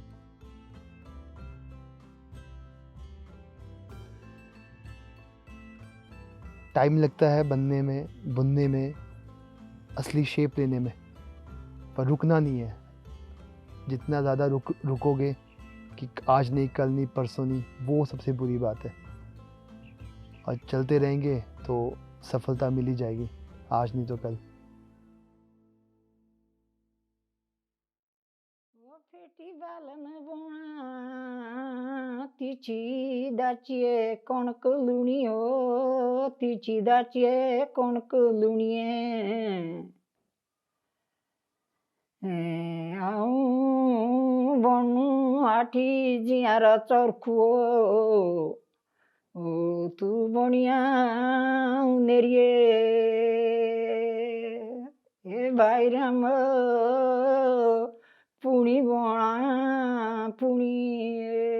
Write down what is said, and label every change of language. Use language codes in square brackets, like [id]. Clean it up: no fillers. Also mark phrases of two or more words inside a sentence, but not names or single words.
[hi] टाइम लगता है बनने में, बुनने में, असली शेप लेने में, पर रुकना नहीं है। जितना ज़्यादा रुकोगे कि आज नहीं, कल नहीं, परसों नहीं, वो सबसे बुरी बात है। और चलते रहेंगे तो सफलता मिल ही जाएगी, आज नहीं तो कल। [xnr] फेटी बालन बोणा तिची दाचिए कणक लुणी हो, तिची दाचिए कणक लुणिए आऊं बनू आठी जियार चरखुओ ओ तू बनिया नेरिए ए भाई राम पुणी बणा पुणी